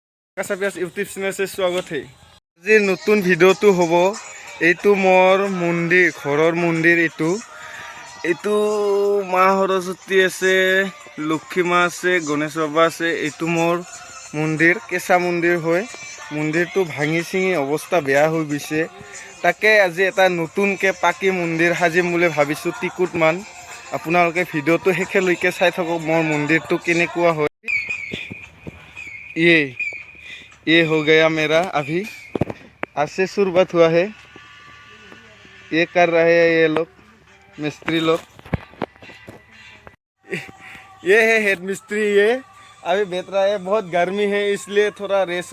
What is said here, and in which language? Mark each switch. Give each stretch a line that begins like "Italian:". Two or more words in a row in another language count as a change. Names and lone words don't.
Assamese: কাছাপিয়াছ ইউটিউব চেনেল স্বাগত है আজি নতুন ভিডিওটো হ'ব এইটো মোৰ মন্দিৰ ঘৰৰ মন্দিৰ এইটো মা সৰস্বতী আছে লক্ষ্মী মা আছে গণেশ বাবা আছে এইটো মোৰ মন্দিৰ কেঁচা মন্দিৰ হয় মন্দিৰটো ভাঙি চিঙি অৱস্থা বেয়া হৈ গৈছে তাকে আজি এটা নতুনকে পাকি মন্দিৰ সাজিম বুলি ভাবিছো টিকুট মান আপোনালোকে ভিডিওটো শেষলৈকে চাই থাকক মোৰ মন্দিৰটো কেনেকুৱা হয়
Hindi: ये हो गया मेरा अभी आज से शुरुआत हुआ है ये कर रहे हैं ये लोग मिस्त्री लोग ये है हेड मिस्त्री ये अभी बेच रहा है बहुत गर्मी है इसलिए थोड़ा रेस्ट